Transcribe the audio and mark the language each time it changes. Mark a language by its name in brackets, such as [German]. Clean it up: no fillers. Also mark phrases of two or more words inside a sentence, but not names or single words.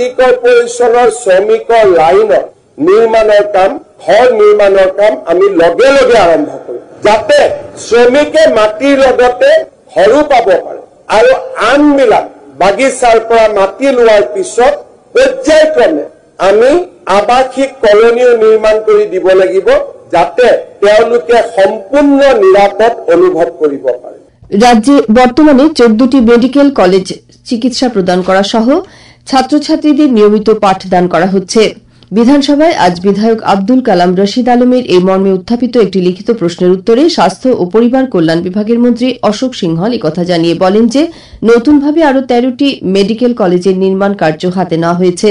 [Assamese] কৰ্পোৰেশ্যনৰ শ্ৰমিকৰ লাইনৰ নিৰ্মাণৰ কাম, ঘৰ নিৰ্মাণৰ কাম আমি লগে লগে আৰম্ভ কৰিম, যাতে শ্ৰমিকে মাটিৰ লগতে ঘৰো পাব পাৰে আৰু আনবিলাক বাগিচাৰ পৰা মাটি লোৱাৰ পিছত পৰ্যায়ক্ৰমে আমি আৱাসিক কলনীও নিৰ্মাণ কৰি দিব লাগিব, যাতে তেওঁলোকে সম্পূৰ্ণ নিৰাপদ অনুভৱ কৰিব পাৰে। [Bangla] রাজ্যে বর্তমানে 14টি [English] medical college [Bangla] চিকিৎসা প্রদান করা সহ ছাত্রছাত্রীদের নিয়মিত পাঠদান করা হচ্ছে। বিধানসভায় আজ বিধায়ক আব্দুল কালাম রশিদ আলমের এই মর্মে উত্থাপিত একটি লিখিত প্রশ্নের উত্তরে স্বাস্থ্য ও পরিবার কল্যাণ বিভাগের মন্ত্রী অশোক সিংহল একথা জানিয়ে বলেন যে নতুনভাবে আরও 13টি [English] medical college [Bangla] নির্মাণ কার্য হাতে নেওয়া হয়েছে।